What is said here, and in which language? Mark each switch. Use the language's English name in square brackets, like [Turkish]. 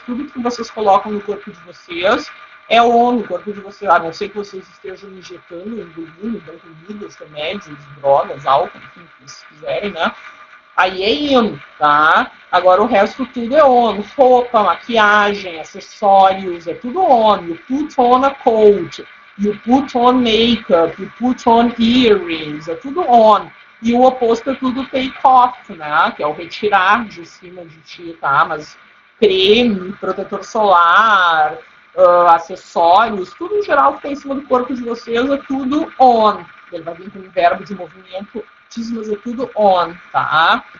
[Portuguese] Tudo que vocês colocam no corpo de vocês é no corpo de vocês. A não ser que vocês estejam injetando, engolindo, dando comidas, remédios, drogas, álcool, enfim, o que vocês quiserem, né? Aí é in, tá? Agora o resto tudo é on. Roupa, maquiagem, acessórios, é tudo on. [English] You put on a coat, you put on makeup, you put on earrings, [Portuguese] é tudo on. E o oposto é tudo take off, né? Que é o retirar de cima de ti, tá? Mas creme, protetor solar, acessórios, tudo em geral que tem em cima do corpo de vocês é tudo on. Ele vai vir com um verbo de movimento, mas é tudo on, tá?